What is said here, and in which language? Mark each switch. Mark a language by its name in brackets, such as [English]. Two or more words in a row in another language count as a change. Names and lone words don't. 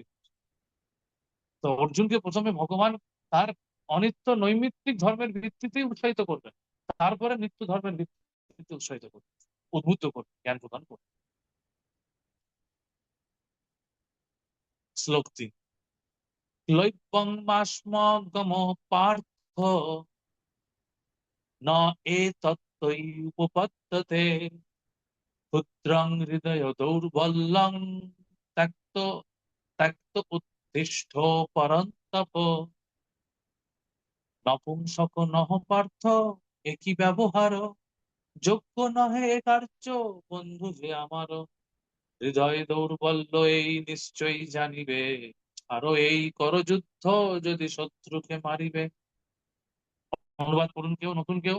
[Bangla] তো অর্জুনকে প্রথমে ভগবান তার অনিত্য নৈমিত্তিক ধর্মের ভিত্তিতেই উৎসাহিত করবেন, তারপরে নিত্য ধর্মের ভিত্তিতে উৎসাহিত করবেন, উদ্বুদ্ধ করবেন, জ্ঞান প্রদান করবেন। [Sanskrit] শ্লোক 3। ক্লৈবং মাস্মগম পার্থ ন এতত্ত্বৈ উপপদ্যতে ক্ষুদ্রং হৃদয় দৌর্বল্যং ত্যক্ত ত্যক্ত উত্তিষ্ঠ পরন্তপ। [Bangla] নপুংসক নহ পার্থ একই ব্যবহার, যোগ্য নহে এ কার্য বন্ধু হে আমার। হৃদয় দৌর্বল্য এই নিশ্চয়ই জানিবে, আরো এই কর যুদ্ধ যদি শত্রুকে মারিবে। অনুবাদ করুন কেউ, নতুন কেউ?